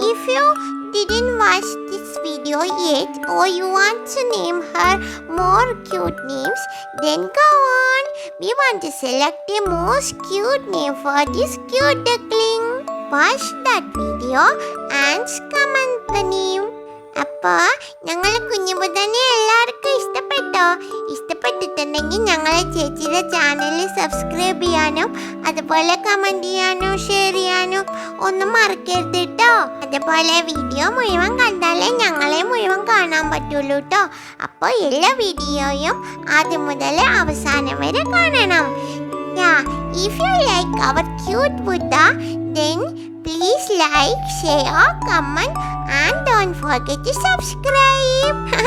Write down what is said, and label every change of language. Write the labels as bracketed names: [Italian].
[English] If you didn't watch this video yet or you want to name her more cute names, then go on. We want to select the most cute name for this cute duckling. Watch that video and comment the name. [Malayalam] അപ്പോ ഞങ്ങളെ കുഞ്ഞു ബുദ്ധനെ എല്ലാവർക്കും ഇഷ്ടപ്പെട്ടോ? ഇഷ്ടപ്പെട്ടിട്ടുണ്ടെങ്കിൽ ഞങ്ങളെ ചേച്ചിയുടെ channel subscribe ചെയ്യാനും അതുപോലെ കമൻറ്റ് ചെയ്യാനും ഷെയർ ചെയ്യാനും ഒന്നും മറക്കരുത് കേട്ടോ. അതുപോലെ വീഡിയോ മുഴുവൻ കണ്ടാലേ ഞങ്ങളെ മുഴുവൻ കാണാൻ പറ്റുള്ളൂ കേട്ടോ. അപ്പോൾ എല്ലാ വീഡിയോയും ആദ്യം മുതൽ അവസാനം വരെ കാണണം. [English] If you like our cute Buddha, then please like, share, comment and don't forget to subscribe.